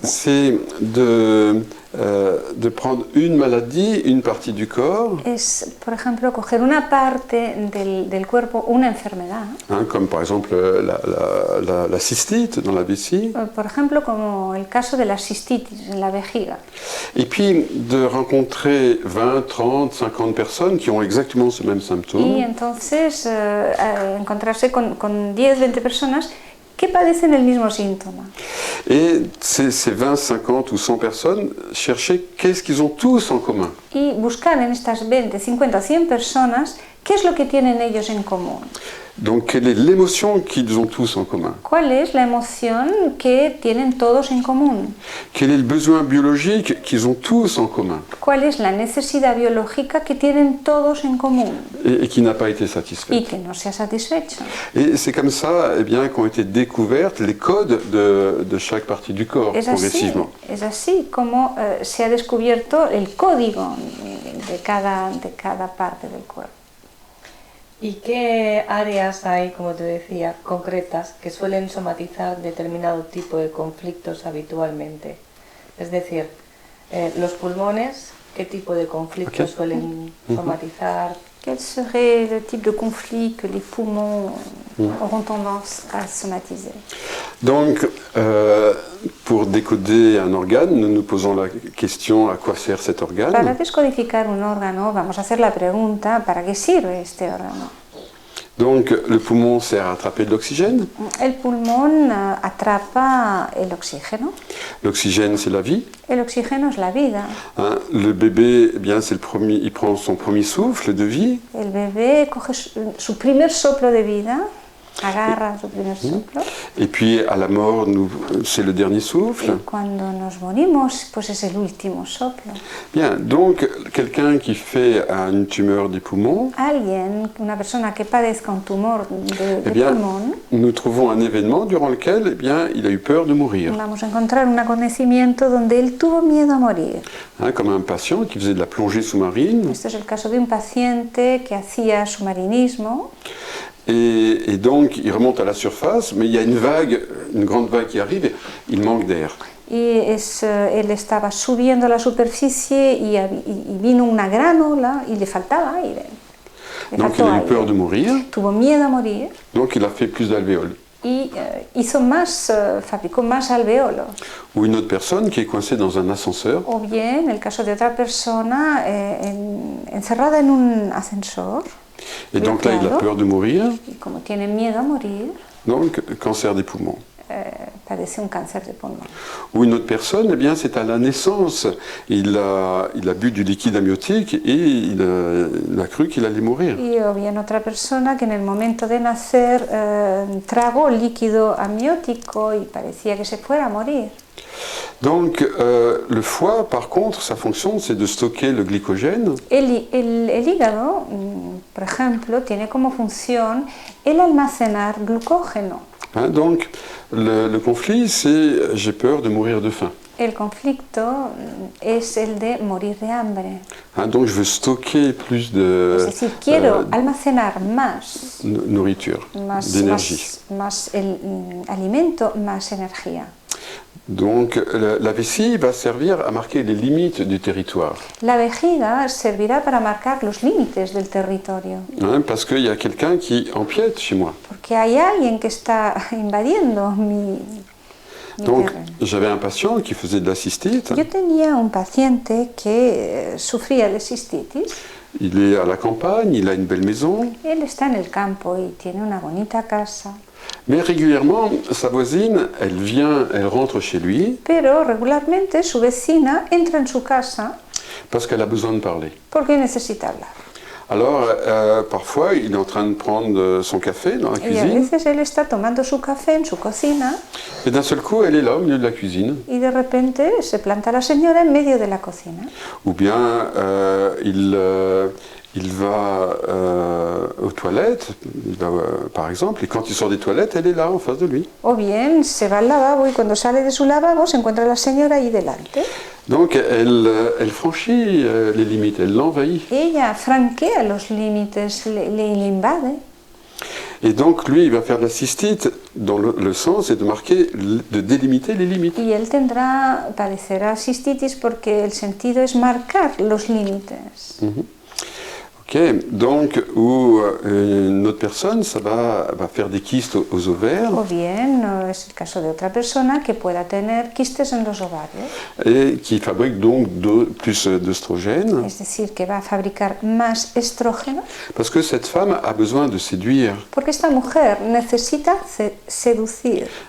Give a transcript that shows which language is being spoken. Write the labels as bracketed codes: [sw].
[fr] C'est de prendre une maladie, une partie du corps. [es] Es, por ejemplo, coger una parte del cuerpo, una enfermedad. [fr] Comme par exemple la cystite dans la vessie. [es] Por ejemplo, como el caso de la cistitis en la vejiga. [fr] Et puis de rencontrer 20, 30, 50 personnes qui ont exactement ce même symptôme. [es] Y entonces encontrarse con 10, 20 personas que padecen el mismo síntoma. [fr] Et ces 20, 50 ou 100 personnes, chercher qu'est-ce qu'ils ont tous en commun. [es] Y buscar en estas 20, 50 o 100 personas ¿Qué es lo que tienen ellos en común? [fr] Donc, quelle est l'émotion qu'ils ont tous en commun? [es] ¿Cuál es la emoción que tienen todos en común? [fr] Quel est le besoin biologique qu'ils ont tous en commun [es] ¿Cuál es la necesidad biológica que tienen todos en común [fr] et qui n'a pas été satisfaite? [es] y que no se ha satisfecho? [fr] Et c'est comme ça eh bien, qu'ont été découvertes les codes de chaque partie du corps, progressivement. [es] Es así como se ha descubierto el código de cada parte del cuerpo. ¿Y qué áreas hay, como te decía, concretas que suelen somatizar determinado tipo de conflictos habitualmente? Es decir, los pulmones, ¿qué tipo de conflictos suelen somatizar? [fr] Quel serait le type de conflit que les poumons auront tendance à somatiser? Donc, pour décoder un organe, nous nous posons la question à quoi sert cet organe. [es] Para descodificar un órgano, vamos a hacer la pregunta, ¿para qué sirve este órgano? [fr] Donc, le poumon sert à attraper de l'oxygène. [es] El pulmón atrapa el oxígeno. [fr] L'oxygène, c'est la vie. [es] El oxígeno es la vida. [fr] Hein, le bébé, eh bien, c'est le premier, il prend son premier souffle de vie. [es] El bebé coge su primer soplo de vida, agarra su primer soplo. [fr] Et puis, à la mort, c'est le dernier souffle. [es] Y cuando nos morimos, pues es el último soplo. [fr] Bien, donc, quelqu'un qui fait une tumeur des poumons, [es] Una persona que padezca un tumor de eh bien, pulmón, [fr] nous trouvons un événement durant lequel eh bien, il a eu peur de mourir. [es] vamos a encontrar un acontecimiento donde él tuvo miedo a morir. [fr] Hein, comme un patient qui faisait de la plongée sous-marine. [es] Este es el caso de un paciente que hacía submarinismo. [fr] Et donc, il remonte à la surface, mais il y a une grande vague qui arrive et il manque d'air. [es] Él estaba subiendo a la superficie y vino una gran ola y le faltaba aire. [fr] Donc, il a eu peur de mourir, [es] Tuvo miedo a morir [fr] donc il a fait plus d'alvéoles. [es] y fabricó más alveolos. [fr] Ou une autre personne qui est coincée dans un ascenseur. [es] O bien, el caso de otra persona encerrada en un ascensor. [fr] Et donc là, il a peur de mourir, [es] Y como tiene miedo a morir, [fr] donc cancer des poumons. [es] padece un cáncer de pulmón. [fr] Ou une autre personne, eh bien, c'est à la naissance. Il a bu du liquide amniotique et il a cru qu'il allait mourir. [es] Y o bien otra persona que en el momento de nacer tragó líquido amniótico y parecía que se fuera a morir. [fr] Donc, le foie, par contre, sa fonction, c'est de stocker le glycogène. [es] El hígado, por ejemplo, tiene como función el almacenar glucógeno. [fr] Hein, donc, le conflit, c'est j'ai peur de mourir de faim. [es] El conflicto es el de morir de hambre. [fr] Hein, donc, je veux stocker plus de [es] Es decir, quiero almacenar más [fr] nourriture, d'énergie. [es] más el alimento, más energía. [fr] Donc, la vessie va servir à marquer les limites du territoire. [es] La vejiga servirá para marcar los límites del territorio. [fr] Hein, parce qu'il y a quelqu'un qui empiète chez moi. [es] Porque hay alguien que está invadiendo mi [fr] Donc, [es] terreno. [fr] j'avais un patient qui faisait de la cystite. [es] Yo tenía un paciente que sufría de cistitis. [fr] Il est à la campagne, il a une belle maison. [es] Él está en el campo y tiene una bonita casa. [fr] Mais régulièrement, sa voisine, elle rentre chez lui [es] Pero regularmente su vecina entra en su casa [fr] parce qu'elle a besoin de parler. [es] porque necesita hablar. [fr] Alors, parfois, il est en train de prendre son café dans la [es] Y a [fr] cuisine, [es] veces él está tomando su café en su cocina [fr] et d'un seul coup, elle est là au milieu de la cuisine. [es] y de repente se planta la señora en medio de la cocina. [fr] Ou bien, il va aux toilettes, par exemple, et quand il sort des toilettes, elle est là en face de lui. [es] O bien se va al lavabo y cuando sale de su lavabo se encuentra la señora ahí delante. [fr] Donc, elle franchit les limites, elle l'envahit. [es] Ella franquea los límites, le invade. [fr] Et donc, lui, il va faire de la cystite dans le sens et de délimiter les limites. [es] Y él padecerá cistitis porque el sentido es marcar los límites. [fr] Ok, donc, ou une autre personne, ça va faire des kystes aux ovaires. [es] O bien es el caso de otra persona que pueda tener quistes en los ovarios. [fr] Et qui fabrique donc plus d'œstrogène. [es] Es decir, que va a fabricar más estrógeno. [fr] Parce que cette femme a besoin de séduire. [es] Porque esta mujer necesita seducir.